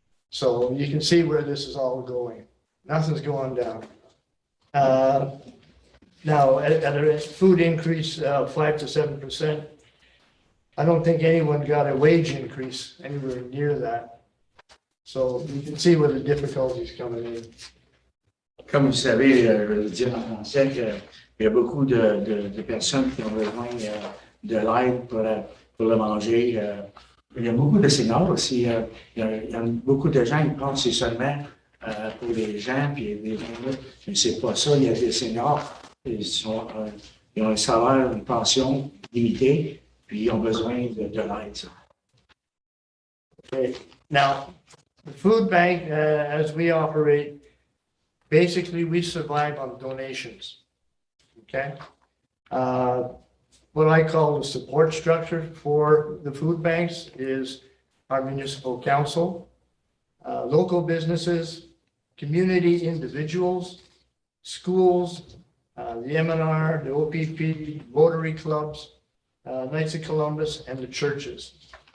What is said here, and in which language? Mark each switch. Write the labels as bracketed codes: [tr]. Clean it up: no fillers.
[en] So you can see where this is all going. Nothing's going down. Now, at a food increase of 5 to 7%, I don't think anyone got a wage increase anywhere near that. So you can see where the difficulties coming in. [fr] Comme vous savez, je veux dire en français qu'il y a beaucoup de personnes qui ont besoin de l'aide pour le manger. Il y a beaucoup de seniors aussi. Il y a beaucoup de gens qui pensent que c'est seulement pour les gens, puis les gens, mais c'est pas ça. Il y a des seniors, ils ont un salaire, une pension limitée, puis ils ont besoin de l'aide. [en] Okay. Now, the food bank, as we operate, basically we survive on donations. Okay. What I call the support structure for the food banks is our municipal council, local businesses, community individuals, schools, the MNR, the OPP, Rotary clubs, Knights of Columbus, and the churches.